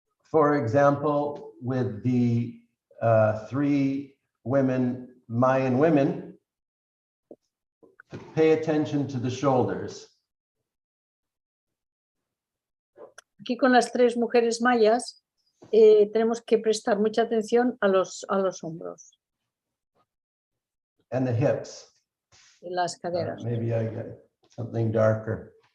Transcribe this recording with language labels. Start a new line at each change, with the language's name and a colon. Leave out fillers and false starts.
English: For example, with the 3 Mayan women, pay attention to the shoulders.
Spanish: Aquí con las 3 mujeres mayas tenemos que prestar mucha atención a los hombros.
English: And the hips.
Spanish: y las caderas.
English: Maybe I get something darker.